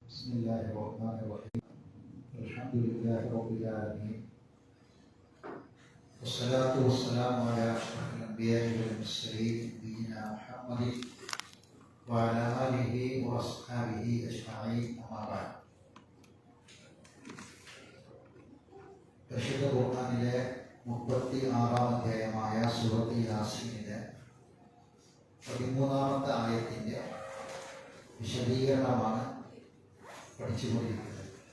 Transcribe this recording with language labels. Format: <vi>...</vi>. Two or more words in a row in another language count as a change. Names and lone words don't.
<ar>بسم الله الرحمن الرحيم. الحمد لله رب العالمين. والصلاة والسلام على أشرف الأنبياء والمرسلين نبينا محمد وعلى آله وأصحابه أجمعين. أما بعد.</ar> <ml>പരിശുദ്ധ ഖുർആനിലെ 36-ാം അധ്യായമായ സൂറത്ത് യാസീനിലെ 13-ാമത്തെ ആയത്തിന്റെ വിശദീകരണമാണ് പഠിച്ചുകൊണ്ടിരിക്കുന്നത്.</ml>